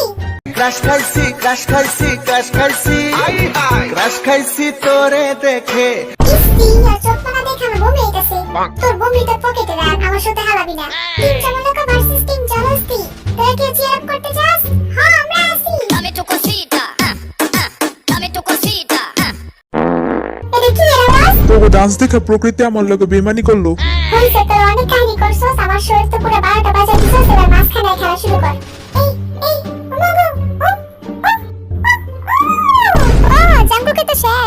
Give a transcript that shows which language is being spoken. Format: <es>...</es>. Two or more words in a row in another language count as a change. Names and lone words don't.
<bn>ক্রাশ খাইছি তোরে দেখে। ইস্তিয়া চোখনা দেখানো বমি আইতাছে। তোর বমিটা পকেটে রাখ, আমার সাথে হালাবি না। টিম চামলকা ভার্সেস টিম জলহস্তি। তোরা কি</bn> <en>cheer up</en> <bn>করতে চাস? হ্যাঁ আমরা আছি।</bn> <es>Dame tu cosita, dame tu cosita.</es> <bn>এটা কি আওয়াজ? তোকে ডান্স দেখে প্রকৃতি আমার লোকে বেমানি করলো। হইছে তোর অনেক কাহিনী করছস, আমার শরীর তো পুরো 12টা বাজে দিছস। এবার মাঝখানে খেলা শুরু কর। এই ওমাগো জাঙ্কুকে তো শেষ।</bn>